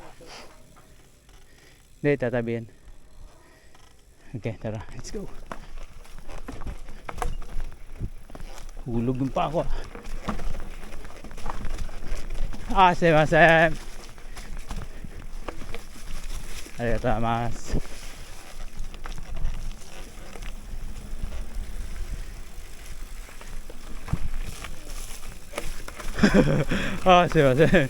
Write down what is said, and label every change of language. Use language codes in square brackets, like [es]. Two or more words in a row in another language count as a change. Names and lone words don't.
[tl] Hindi, tatabihin. Okay, tara. [en] Let's go. [tl] Hulog yung pa ako. [ja] Sumimasen. ありがとうございます. Sumimasen.